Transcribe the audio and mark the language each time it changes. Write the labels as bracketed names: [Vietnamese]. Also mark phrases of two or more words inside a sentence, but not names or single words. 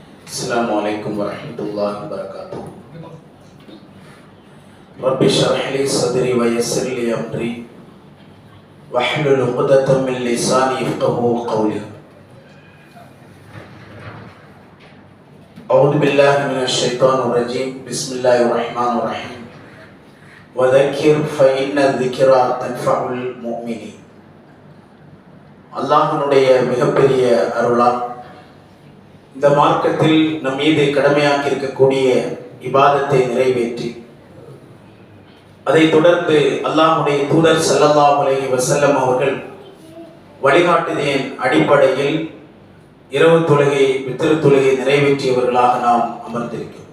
[Arabic] السلام عليكم ورحمة الله وبركاته. رب اشرح لي صدري ويسر لي أمري واحلل عقدة من لساني يفقهوا قولي. أعوذ بالله من الشيطان الرجيم. بسم الله الرحمن الرحيم. وذكر فإن الذكرى تنفع المؤمنين. [Tamil] அல்லாஹ்வுடைய மிகப்பெரிய அருளால் இந்த மார்க்கத்தில் நம் மீது கடமையாக்கி இருக்கக்கூடிய இபாதத்தை நிறைவேற்றி அதைத் தொடர்ந்து அல்லாஹ்வுடைய தூதர் [Arabic] صلى الله عليه وسلم [Tamil] அவர்கள் வழிகாட்டுதலின் அடிப்படையில் இரவு தொழுகை வித்ர் தொழுகை நிறைவேற்றியவர்களாக நாம் அமர்ந்திருக்கிறோம்.